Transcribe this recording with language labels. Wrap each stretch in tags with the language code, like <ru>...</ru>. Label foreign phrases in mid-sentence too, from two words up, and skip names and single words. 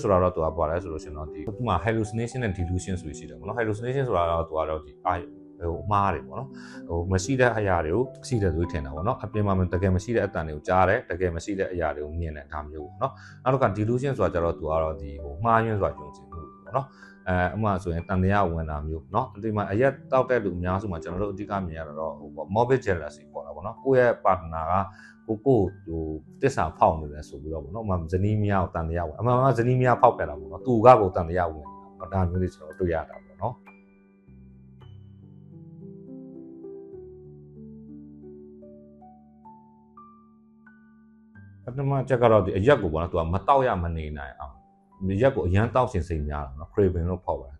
<my>ဆိုတာတော့သူကဘာလဲဆိုလို့ရှိရင်တော့ဒီဥပမာ hallucination နဲ့ delusion ဆိုရှိတယ်ပေါ့နော် hallucination ဆိုတာတော့သူကတော့ဒီမှားတယ်ပေါ့နော်မရှိတဲ့အရာတွေကိုရှိတယ်ဆိုထင်တာပေါ့နော် အပြင်မှာတကယ်မရှိတဲ့အတန်တွေကိုကြားတယ်တကယ်မရှိတဲ့အရာတွေကိုမြင်တယ်ဒါမျိုးပေါ့နော်နောက်တစ်ခါ delusion ဆိုတာကျတော့သူကတော့ဒီမှားယွင်းစွာယုံကြည်မှုပေါ့နော်ဥပမာဆိုရင်တန်တရားဝင်တာမျိုးเนาะဒီမှာအရက်တောက်တဲ့လူအများစုမှာကျွန်တော်တို့အဓိကမြင်ရတာတော့</my> <en>morbid jealousy</en> <my>ပေါ့တာပေါ့နော်ကိုယ့်ရဲ့ partner ကကိုတစ္ဆာဖောက်နေတယ်ဆိုပြီးတော့ပေါ့နော်ဥပမာဇနီးမယားကိုတန်တရားဝင်အမှန်ကဇနီးမယားဖောက်ပြတာပေါ့နော်သူကကိုတန်တရားဝင်တာဒါမျိုးတွေကျွန်တော်တွေ့ရတာပေါ့နော် ပထမချက်ကတော့ဒီအရက်ကိုပေါ့နော်သူကမတောက်ရမနေနိုင်အောင်အရက်ကိုအရန်တောက်ရှင်စိတ်များတာနော် craving လို့ခေါ်ပါတယ်</my>